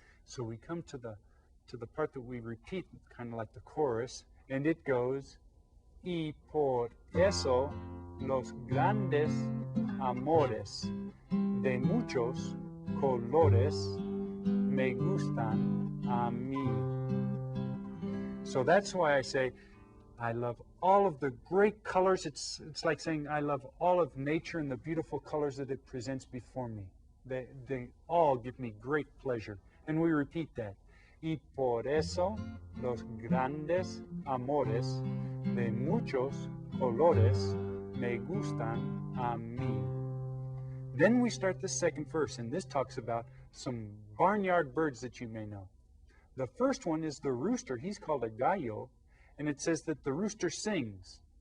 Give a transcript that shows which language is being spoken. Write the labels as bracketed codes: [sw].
[en] So we come to the part that we repeat, kind of like the chorus, and it goes, [es] y por eso los grandes amores de muchos colores me gustan a mí. [en] So that's why I say I love all of the great colors. It's like saying I love all of nature and the beautiful colors that it presents before me. They all give me great pleasure. And we repeat that. [es] Y por eso los grandes amores de muchos colores me gustan a mí. [en] Then we start the second verse, and this talks about some barnyard birds that you may know. The first one is the rooster. He's called a gallo, and it says that the rooster sings.